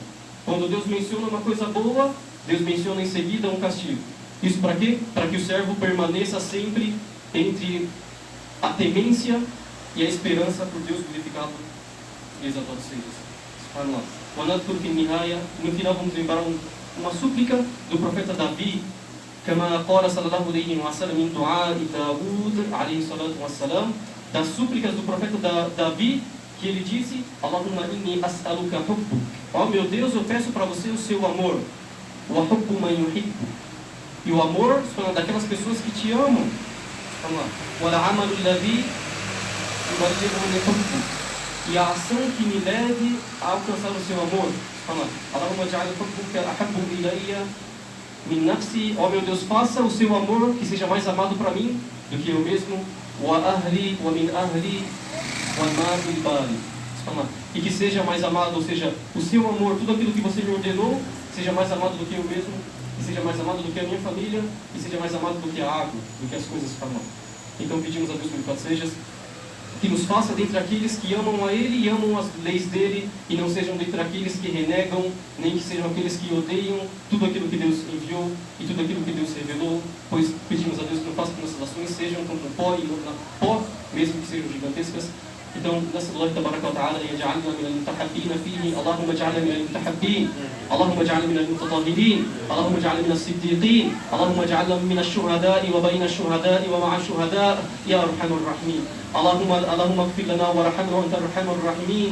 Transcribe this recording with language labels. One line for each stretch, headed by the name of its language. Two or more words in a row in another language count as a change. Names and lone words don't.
Portuguese: Quando Deus menciona uma coisa boa, Deus menciona em seguida um castigo. Isso para quê? Para que o servo permaneça sempre entre a temência e a esperança por Deus glorificado e exaltado seja. Subhanallah. No final vamos lembrar uma súplica do profeta Davi,
Arabic: كما قال صلى الله عليه وسلم من دعاء داود عليه الصلاة والسلام,
Portuguese: das súplicas do profeta Davi, que ele disse:
Arabic: اللهم إني أسألك حبك.
Portuguese: Ó meu Deus, eu peço para você o seu amor.
Arabic: وحب من يحب.
Portuguese: E o amor daquelas pessoas que te amam.
Arabic: والعمل الذي يبلغني حبك.
Portuguese: E a ação que me leve a alcançar o seu amor.
Arabic: اللهم اجعل حبك أحب إلي من نفسي.
Portuguese: Ó meu Deus, faça o seu amor que seja mais amado para mim do que eu mesmo.
Arabic: وأهلي ومن أهلي.
Portuguese: E que seja mais amado, ou seja, o seu amor, tudo aquilo que você me ordenou, seja mais amado do que eu mesmo, e seja mais amado do que a minha família, e seja mais amado do que a água, do que as coisas famosas. Então pedimos a Deus que seja que nos faça dentre aqueles que amam a Ele e amam as leis dEle, e não sejam dentre aqueles que renegam, nem que sejam aqueles que odeiam tudo aquilo que Deus enviou e tudo aquilo que Deus revelou, pois pedimos a Deus que não faça que nossas ações sejam como pó, mesmo que sejam gigantescas.
Arabic: então نسأل الله تبارك وتعالى أن يجعلنا من المتحبين فيه. اللهم اجعلنا من المتحبين، اللهم اجعلنا من المتطهرين، اللهم اجعلنا من الصديقين، اللهم اجعلنا من الشهداء وبين الشهداء ومع الشهداء يا أرحم الراحمين. اللهم اغفر لنا وارحمنا وأنت أرحم الراحمين.